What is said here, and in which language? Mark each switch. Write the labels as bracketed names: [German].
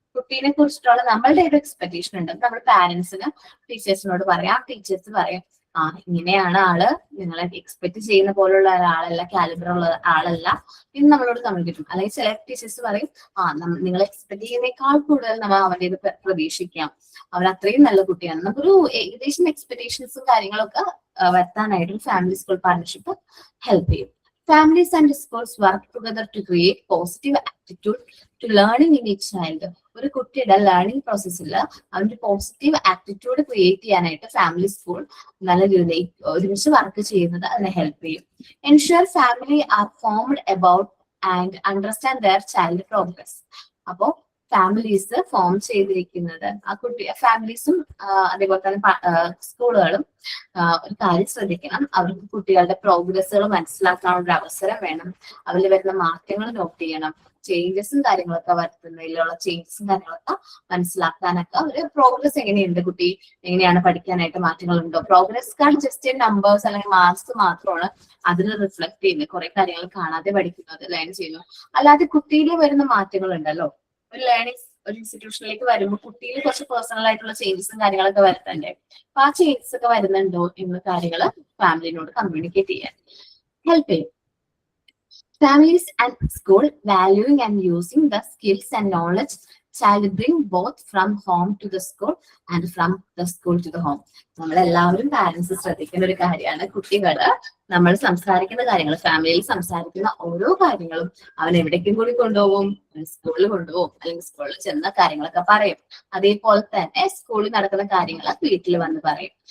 [Malayalam] കുട്ടീനെ കുറിച്ചിട്ടുള്ള നമ്മളുടെ ഒരു എക്സ്പെക്ടേഷൻ ഉണ്ട്. നമ്മൾ പാരന്റ്സിന് ടീച്ചേഴ്സിനോട് പറയാം, ടീച്ചേഴ്സ് പറയും ഇങ്ങനെയാണ് ആള്, നിങ്ങളെ എക്സ്പെക്ട് ചെയ്യുന്ന പോലുള്ള ഒരാളല്ല, കാലിബർ ഉള്ള ആളല്ല എന്ന് നമ്മളോട് കമ്മ്യൂണിക്കേറ്റ്. അല്ലെങ്കിൽ ചില ടീച്ചേഴ്സ് പറയും നിങ്ങൾ എക്സ്പെക്ട് ചെയ്യുന്നേക്കാൾ കൂടുതൽ നമ്മൾ അവന്റെ ഇത് പ്രതീക്ഷിക്കാം, അവൻ അത്രയും നല്ല കുട്ടിയാണ്. നമുക്കൊരു ഏകദേശം എക്സ്പെക്ടേഷൻസും കാര്യങ്ങളൊക്കെ വരുത്താനായിട്ട് ഫാമിലി സ്കൂൾ പാർട്ണർഷിപ്പ് ഹെൽപ്പ് ചെയ്യും. [English] Families and schools work together to create positive attitude to learning in each child. [Malayalam] ഒരു കുട്ടിയുടെ ലേണിംഗ് പ്രോസസ്സിൽ അവന്റെ പോസിറ്റീവ് ആറ്റിറ്റ്യൂഡ് ക്രിയേറ്റ് ചെയ്യാനായിട്ട് ഫാമിലി സ്കൂൾ നല്ല രീതിയിൽ ഒരുമിച്ച് വർക്ക് ചെയ്യുന്നത് അതിനെ ഹെൽപ്പ് ചെയ്യും. [English] Ensure family are formed about and understand their child progress. [Malayalam] അപ്പോ ഫാമിലീസ് ഫോം ചെയ്തിരിക്കുന്നത് ആ കുട്ടി ഫാമിലീസും അതേപോലെ തന്നെ സ്കൂളുകളും ഒരു കാര്യം ശ്രദ്ധിക്കണം. അവർക്ക് കുട്ടികളുടെ പ്രോഗ്രസ്സുകൾ മനസ്സിലാക്കാനുള്ള ഒരു അവസരം വേണം. അവരിൽ വരുന്ന മാറ്റങ്ങൾ നോട്ട് ചെയ്യണം. ചേഞ്ചസും കാര്യങ്ങളൊക്കെ വരുത്തുന്നതിലുള്ള ചേഞ്ചസും കാര്യങ്ങളൊക്കെ മനസ്സിലാക്കാനൊക്കെ ഒരു പ്രോഗ്രസ് എങ്ങനെയുണ്ട്, കുട്ടി എങ്ങനെയാണ് പഠിക്കാനായിട്ട് മാറ്റങ്ങളുണ്ടോ. പ്രോഗ്രസ് കാർഡ് ജസ്റ്റ് നമ്പേഴ്സ് അല്ലെങ്കിൽ മാർക്സ് മാത്രമാണ് അതിൽ റിഫ്ലക്ട് ചെയ്യുന്നത്. കുറെ കാര്യങ്ങൾ കാണാതെ പഠിക്കുന്നത്, ലേൺ ചെയ്യുന്നു. അല്ലാതെ കുട്ടിയിൽ വരുന്ന മാറ്റങ്ങൾ ഉണ്ടല്ലോ. ഒരു ലേണിംഗ് ഒരു ഇൻസ്റ്റിറ്റ്യൂഷനിലേക്ക് വരുമ്പോൾ കുട്ടിയിൽ കുറച്ച് പേഴ്സണൽ ആയിട്ടുള്ള ചേഞ്ചസും കാര്യങ്ങളൊക്കെ വരുത്തണ്ടേ. അപ്പൊ ആ ചേഞ്ചസ് ഒക്കെ വരുന്നുണ്ടോ എന്ന കാര്യങ്ങൾ ഫാമിലിനോട് കമ്മ്യൂണിക്കേറ്റ് ചെയ്യാൻ ഹെൽപ്പ് ചെയ്യും. [English] Families and school valuing and using the skills and knowledge child bring both from home to the school and from the school to the home. [Malayalam] നമ്മളെല്ലാവരും പാരന്റ്സ് ശ്രദ്ധിക്കേണ്ട ഒരു കാര്യമാണ്, കുട്ടികള് നമ്മൾ സംസാരിക്കുന്ന കാര്യങ്ങൾ, ഫാമിലിയിൽ സംസാരിക്കുന്ന ഓരോ കാര്യങ്ങളും അവൻ എവിടേക്കും കൂടി കൊണ്ടുപോകും, സ്കൂളിൽ കൊണ്ടുപോകും, അല്ലെങ്കിൽ സ്കൂളിൽ ചെന്ന കാര്യങ്ങളൊക്കെ പറയും. അതേപോലെ തന്നെ സ്കൂളിൽ നടക്കുന്ന കാര്യങ്ങൾ വീട്ടിൽ വന്ന് പറയും.